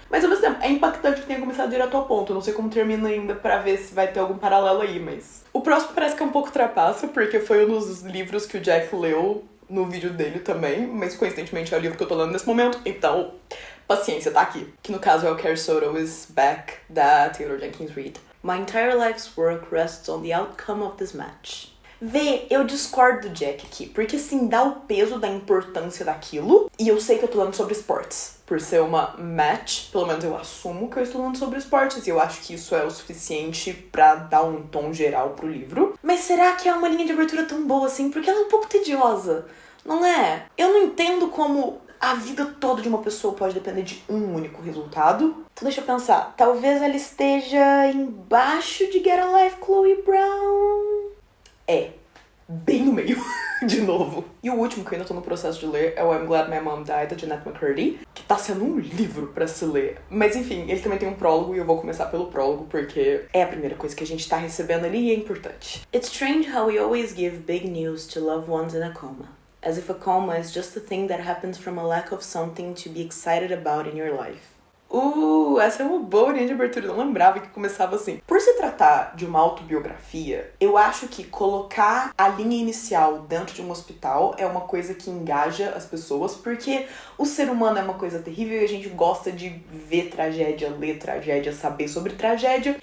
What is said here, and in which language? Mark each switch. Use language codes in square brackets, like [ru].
[pt] Mas ao mesmo tempo, é impactante que tenha começado direto ao ponto. Eu não sei como termina ainda pra ver se vai ter algum paralelo aí, mas... O próximo parece que é um pouco trapaça, porque foi um dos livros que o Jack leu no vídeo dele também, mas coincidentemente é o livro que eu tô lendo nesse momento, então paciência, tá aqui. Que no caso é o Care Soto is Back, da Taylor Jenkins Reid. [en] My entire life's work rests on the outcome of this match. [pt] Vê, eu discordo do Jack aqui, porque assim, dá o peso da importância daquilo, e eu sei que eu tô falando sobre esportes. Por ser uma match, pelo menos eu assumo que eu estou falando sobre esportes, e eu acho que isso é o suficiente pra dar um tom geral pro livro. Mas será que é uma linha de abertura tão boa assim? Porque ela é um pouco tediosa, não é? Eu não entendo como a vida toda de uma pessoa pode depender de um único resultado. Então deixa eu pensar, talvez ela esteja embaixo de Get a Life, Chloe Brown... É, bem no meio, de novo. E o último que eu ainda tô no processo de ler é o I'm Glad My Mom Died, da Jeanette McCurdy, que tá sendo um livro pra se ler. Mas enfim, ele também tem um prólogo e eu vou começar pelo prólogo porque é a primeira coisa que a gente tá recebendo ali e é importante. [en] It's strange how we always give big news to loved ones in a coma. As if a coma is just a thing that happens from a lack of something to be excited about in your life. [pt] Essa é uma boa linha de abertura, eu não lembrava que começava assim. Por se tratar de uma autobiografia, eu acho que colocar a linha inicial dentro de um hospital é uma coisa que engaja as pessoas, porque o ser humano é uma coisa terrível e a gente gosta de ver tragédia, ler tragédia, saber sobre tragédia.